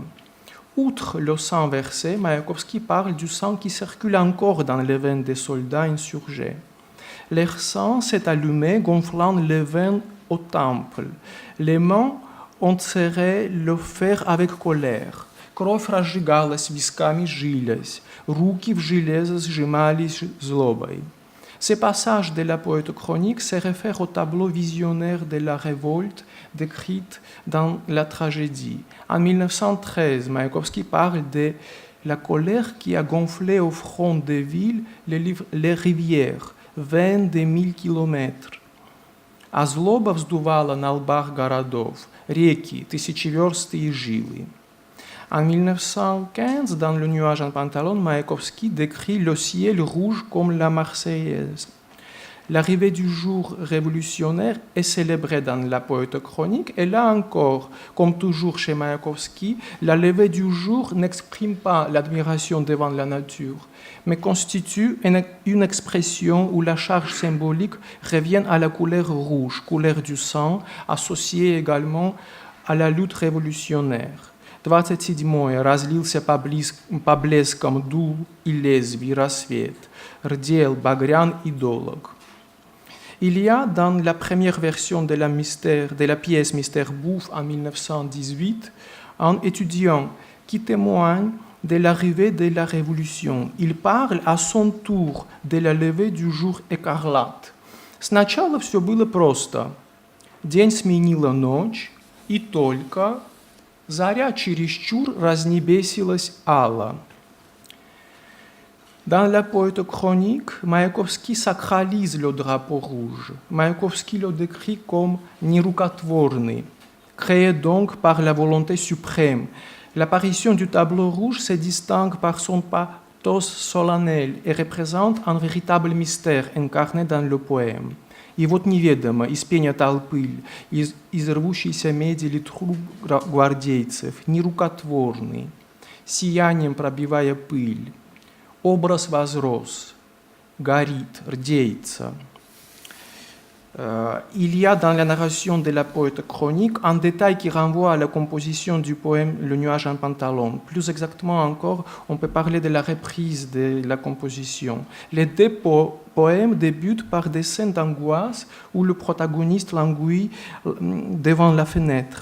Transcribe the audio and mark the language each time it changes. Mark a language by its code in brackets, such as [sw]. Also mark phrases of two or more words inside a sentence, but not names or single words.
[fr] Outre le sang versé, Mayakovsky parle du sang qui circule encore dans les veines des soldats insurgés. Leur sang s'est allumé, gonflant les veines au temple. Les mains ont serré le fer avec colère. [ru] Кровь разжигалась, висками жились, руки в железо сжимались злобой. [fr] Ces passages de la poète chronique se réfèrent au tableau visionnaire de la révolte décrite dans la tragédie. En 1913, Mayakovsky parle de la colère qui a gonflé au front des villes les rivières, veines de 1000 kilomètres. [ru] А злоба вздувала на лбах городов, реки, тысячеверстые жилы. [fr] En 1915, dans Le nuage en pantalon, Mayakovsky décrit le ciel rouge comme la Marseillaise. L'arrivée du jour révolutionnaire est célébrée dans la poète chronique, et là encore, comme toujours chez Mayakovsky, la levée du jour n'exprime pas l'admiration devant la nature, mais constitue une expression où la charge symbolique revient à la couleur rouge, couleur du sang, associée également à la lutte révolutionnaire. 27. [ru] Разлился поблеском дул и лезвий рассвет, рдел багрян и долог. [fr] Il y a dans la première version de la pièce Mystère Bouffe en 1918 un étudiant qui témoigne de l'arrivée de la Révolution. Il parle à son tour de la levée du jour écarlate. [ru] Сначала все было просто. День сменила ночь, и только заря чересчур разнебесилась ала. [fr] Dans la poète chronique, Mayakovsky sacralise le drapeau rouge. Mayakovsky le décrit comme nirukatvorny, créé donc par la volonté suprême. L'apparition du tableau rouge se distingue par son pathos solennel et représente un véritable mystère incarné dans le poème. [ru] И вот неведомо из пения толпы, из рвущейся меди литру гвардейцев, нерукотворный, сиянием пробивая пыль, образ возрос, горит, рдеется. [fr] Il y a dans la narration de la poète chronique un détail qui renvoie à la composition du poème Le nuage en pantalon. Plus exactement encore, on peut parler de la reprise de la composition. Les deux poèmes débutent par des scènes d'angoisse où le protagoniste languit devant la fenêtre.